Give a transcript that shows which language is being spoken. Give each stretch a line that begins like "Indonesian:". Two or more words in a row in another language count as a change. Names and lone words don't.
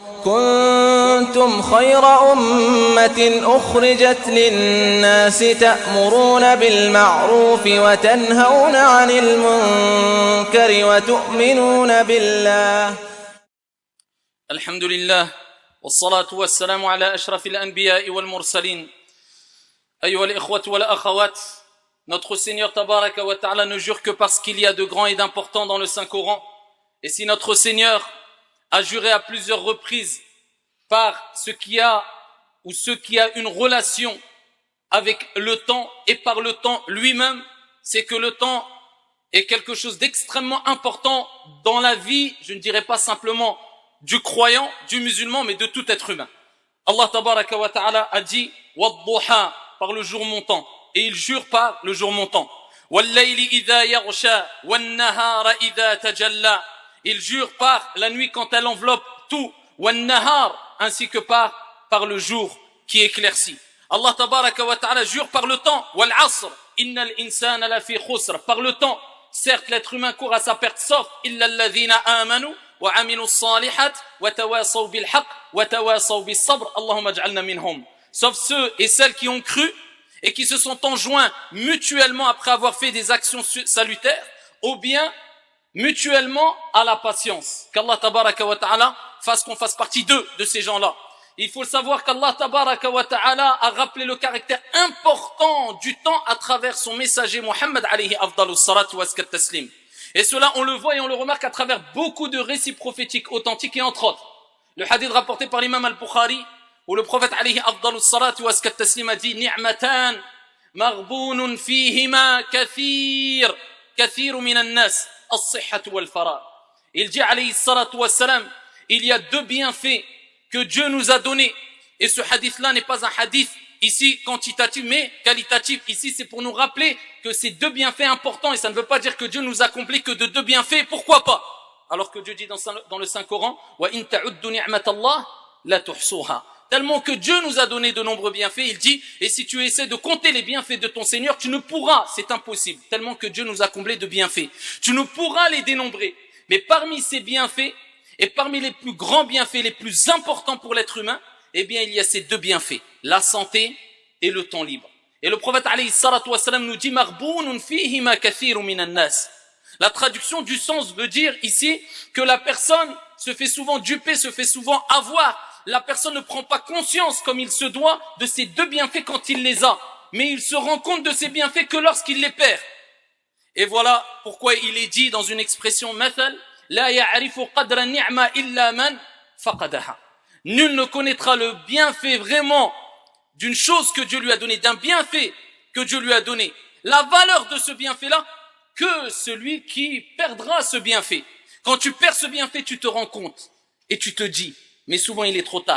Arabic: كنتم خير أمة أخرجت للناس تأمرون بالمعروف وتنهون عن المنكر وتؤمنون بالله. الحمد لله والصلاة والسلام على أشرف الأنبياء والمرسلين. أيها الإخوة والأخوات,
French: notre Seigneur
Arabic: تبارك وتعالى
French: ne jure que parce qu'il y a de grands et d'importants dans le Saint-Coran. Et si notre Seigneur a juré à plusieurs reprises par ce qui a ou ce qui a une relation avec le temps et par le temps lui-même, c'est que le temps est quelque chose d'extrêmement important dans la vie, je ne dirais pas simplement du croyant, du musulman, mais de tout être humain. Allah
Arabic: تبارك وتعالى
French: a dit « Wadduha » par le jour montant, et il jure par le jour montant. «
Arabic: والليل إذا يغشى والنهار إذا تجلى
French: » il jure par la nuit quand elle enveloppe tout, wannahar, ainsi que par le jour qui éclaircit. Allah
Arabic: تبارك وتعالى
French: jure par le temps,
Arabic: والعصر إن الإنسان لفي خسر,
French: par le temps. Certes, l'être humain court à sa perte, sauf
Arabic: إلا الذين آمنوا وعملوا الصالحات وتواصوا بالحق وتواصوا بالصبر. اللهم اجعلنا منهم.
French: Sauf ceux et celles qui ont cru et qui se sont enjoints mutuellement après avoir fait des actions salutaires au bien, mutuellement à la patience. Qu'Allah
Arabic: تبارك وتعالى
French: fasse qu'on fasse partie de ces gens-là. Il faut savoir qu'Allah
Arabic: تبارك وتعالى
French: a rappelé le caractère important du temps à travers son messager Muhammad
Arabic: عليه أفضل الصلاة وأزكى التسليم.
French: Et cela, on le voit et on le remarque à travers beaucoup de récits prophétiques authentiques et entre autres. Le hadith rapporté par l'imam al-Bukhari, où le prophète
Arabic: عليه أفضل الصلاة وأزكى التسليم
French: a dit «
Arabic: نعمتان مغبون فيهما كثير من الناس الصحة والفراغ
French: » Il dit
Arabic: عليه الصلاة والسلام,
French: il y a deux bienfaits que Dieu nous a donnés. Et ce hadith-là n'est pas un hadith ici quantitatif, mais qualitatif. Ici, c'est pour nous rappeler que c'est deux bienfaits importants. Et ça ne veut pas dire que Dieu nous accomplit que de deux bienfaits. Pourquoi pas? Alors que Dieu dit dans le Saint-Coran,
Arabic: وإن تعدوا نعمة الله لا تحصوها.
French: Tellement que Dieu nous a donné de nombreux bienfaits, il dit, et si tu essaies de compter les bienfaits de ton Seigneur, tu ne pourras, c'est impossible. Tellement que Dieu nous a comblés de bienfaits. Tu ne pourras les dénombrer. Mais parmi ces bienfaits, et parmi les plus grands bienfaits, les plus importants pour l'être humain, eh bien, il y a ces deux bienfaits, la santé et le temps libre. Et le prophète
Arabic: عليه الصلاة والسلام
French: nous dit,
Arabic: مغبون فيهما كثير من الناس.
French: La traduction du sens veut dire ici que la personne se fait souvent duper, se fait souvent avoir. La personne ne prend pas conscience comme il se doit de ces deux bienfaits quand il les a. Mais il se rend compte de ces bienfaits que lorsqu'il les perd. Et voilà pourquoi il est dit dans une expression mathal,
Arabic: لا يعرف قدر النعمة إلا من فقدها.
French: Nul ne connaîtra le bienfait vraiment d'une chose que Dieu lui a donné, d'un bienfait que Dieu lui a donné, la valeur de ce bienfait-là, que celui qui perdra ce bienfait. Quand tu perds ce bienfait, tu te rends compte et tu te dis, mais souvent il est trop tard.